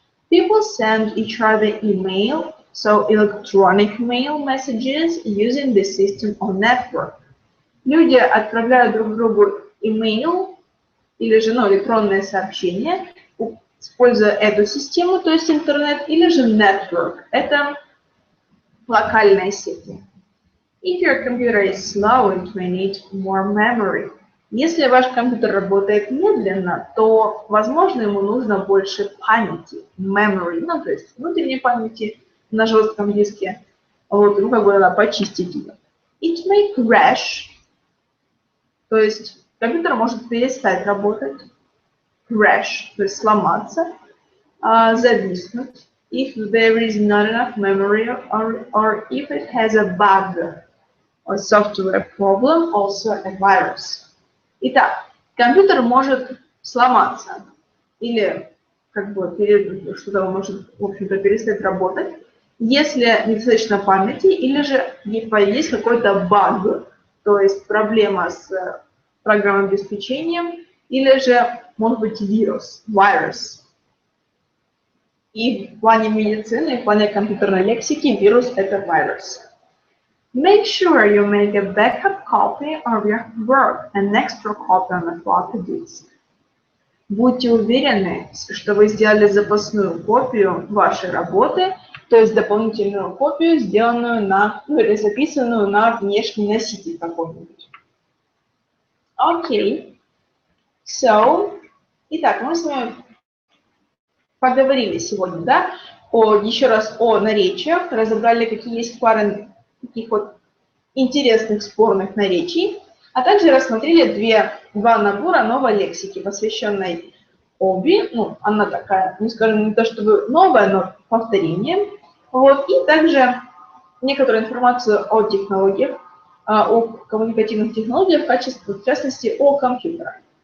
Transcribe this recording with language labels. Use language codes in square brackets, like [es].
[en] People send each other email, so electronic mail messages using the system or network. [ru] Люди отправляют друг другу email или же электронные сообщения, используя эту систему, то есть интернет, или же network. Это локальные сети. [en] If your computer is slow, it may need more memory. [ru] Если ваш компьютер работает медленно, то, возможно, ему нужно больше памяти, memory, то есть внутренней памяти на жестком диске, надо почистить ее. [en] It may crash, [ru] то есть компьютер может перестать работать. Crash, то есть сломаться, зависнуть. [en] If there is not enough memory or if it has a bug or software problem, also a virus. [ru] Итак, компьютер может сломаться или как бы что-то может, в общем-то, перестать работать, если недостаточно памяти или же есть какой-то баг, то есть проблема с программным обеспечением, или же может быть вирус, virus. И в плане медицины, в плане компьютерной лексики вирус – это virus. [en] Make sure you make a backup copy of your work and extra copy on the floppy disk. [ru] Будьте уверены, что вы сделали запасную копию вашей работы, то есть дополнительную копию, сделанную на, или записанную на внешний носитель какой-нибудь. Окей. So, итак, мы с вами поговорили сегодня, да, еще раз о наречиях, разобрали, какие есть пары таких вот интересных спорных наречий, а также рассмотрели два набора новой лексики, посвященной оби, ну, она такая, не скажем, не то чтобы новая, но повторение, вот, и также некоторую информацию о технологиях, о коммуникативных технологиях, в частности, о компьютерах.